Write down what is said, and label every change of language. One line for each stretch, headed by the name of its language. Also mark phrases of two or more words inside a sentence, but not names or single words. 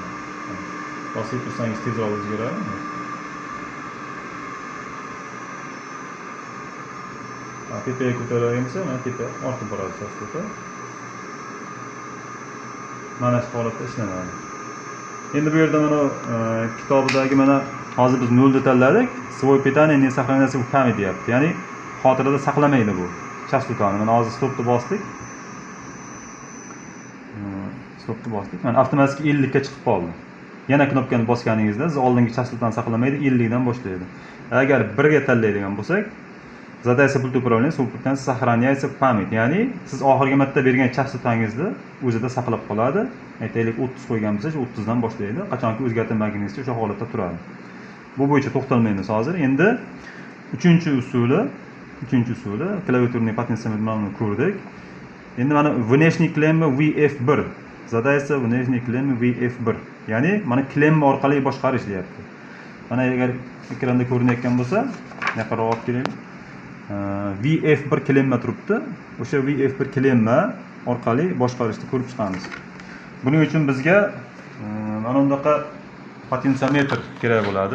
Uzbek: Bosib tursangiz tezroq o'zgaradi. Tepaga ko'targanimizda mana tepa ortib boradi chastota. Mana shu holatda ishlanadi. Endi bu yerda mana kitobidagi mana hozir biz 0 tanladik.
Russian: Svoy питание не сохраняется в памяти deyapti.
Uzbek: Ya'ni xotirada saqlamaydi bu chastotani. Mana hozir stopni bosdik. Stopni bosdik. Mana avtomatik 50 ga chiqib qoldi. Yana knopkani bosganingizda siz oldingi chastotani saqlamaydi, 50 dan boshlaydi. Agar 1 ga tanlaydigan bo'lsak,
Russian: задается пульт управления свой питание сохраняется в память.
Uzbek: Ya'ni siz oxirgi marta bergan chastotangizni o'zida saqlab qoladi. Aytaylik 30 qo'ygan bo'lsangiz, 30 dan boshlaydi. Qachonki o'zgartirmaguningizcha o'sha holatda turadi. Bu bo'yicha to'xtalmaymiz hozir. Endi uchinchi usuli klaviaturniy potentsiometrni ko'rdik. Endi mana
Russian: внешний клемма VF1. Задается внешний клемма VF1.
Uzbek: Ya'ni mana klemma orqali boshqarish deyapti. Mana agar ekranda ko'rinayotgan bo'lsa, yaqinroq olib kelaylik. VF1 klemma turibdi. O'sha VF1 klemma orqali boshqarishni ko'rib chiqamiz. Buning uchun bizga mana bundaqa potentsiometr kerak bo'ladi.